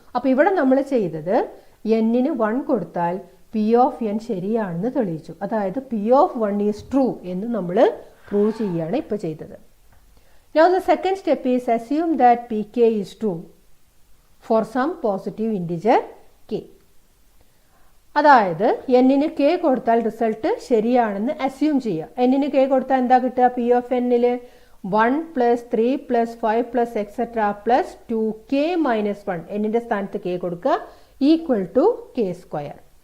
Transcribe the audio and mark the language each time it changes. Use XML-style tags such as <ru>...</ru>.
<ml>അപ്പോൾ ഇവിടെ നമ്മൾ ചെയ്തത് എന്നിന് 1 കൊടുത്താൽ പി ഓഫ് എൻ ശരിയാണെന്ന് തെളിയിച്ചു. അതായത് പി ഓഫ് 1 is true എന്ന് നമ്മൾ പ്രൂവ് ചെയ്യുകയാണ് ഇപ്പോൾ ചെയ്തത്.</ml> <en>Now the second step is assume that pk is true for some positive integer k.</en> <ml>അതായത് എന്നിന് കെ കൊടുത്താൽ റിസൾട്ട് ശരിയാണെന്ന് അസ്യൂം ചെയ്യുക. എന്നിന് കെ കൊടുത്താൽ എന്താ കിട്ടുക? പി ഓഫ് എന്നിൽ 1 + 3 + 5 + എക്സെട്ര + 2k - 1 എന്നിന്റെ സ്ഥാനത്ത് കെ കൊടുക്കുക = k².</ml>